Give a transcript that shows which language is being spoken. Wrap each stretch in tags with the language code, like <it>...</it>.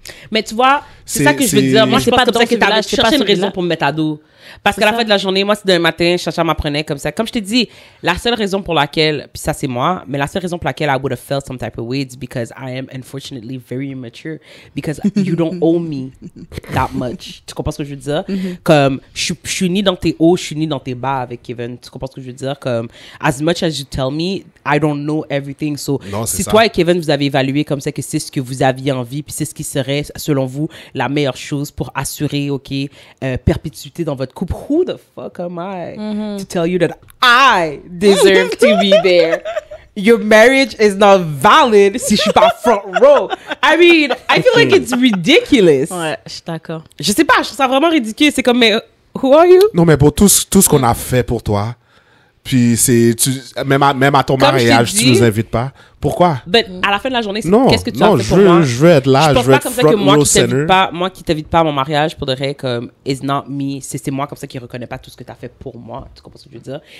<fr>Mais tu vois, c'est ça que je veux dire. Moi, c'est pas comme ça que t'as cherché une raison pour me mettre à dos. Parce qu'à la fin de la journée, moi, c'est d'un matin, Chacha m'apprenait comme ça. Comme je t'ai dit, la seule raison pour laquelle, puis ça c'est moi, mais la seule raison pour laquelle</fr> <en>I would have felt some type of way is because I am unfortunately very immature. Because you don't owe me that much.</en> <fr>Tu comprends ce que je veux dire? Comme, je suis ni dans tes hauts, je suis ni dans tes bas avec Kevin. Tu comprends ce que je veux dire?</fr> <en>Comme, as much as you tell me, I don't know everything. So,</en> <fr>non, si toi et Kevin, vous avez évalué comme ça que c'est ce que vous aviez envie, puis c'est ce qui serait, selon vous, la meilleure chose pour assurer, perpétuité dans votre couple,</fr> <en>who the fuck am I to tell you that I deserve to be there? Your marriage is not valid</en> <fr>si je suis pas</fr> <en>front row. I mean, I feel like it's ridiculous.</en> <fr>Ouais, je suis d'accord. Je sais pas, je trouve ça vraiment ridicule. C'est comme, mais</fr> <en>who are you?</en> <fr>Non, mais pour tout ce qu'on a fait pour toi, Puis même à ton mariage, tu nous invites pas. Pourquoi? À la fin de la journée, qu'est-ce que tu as fait pour moi? Je veux être là, je veux être front row center. Moi qui t'invite pas à mon mariage, pour de vrai, comme,</fr> <en>it's not me,</en> <fr>c'est moi comme ça qui reconnais pas tout ce que tu as fait pour moi. Tu comprends ce que je veux dire?</fr>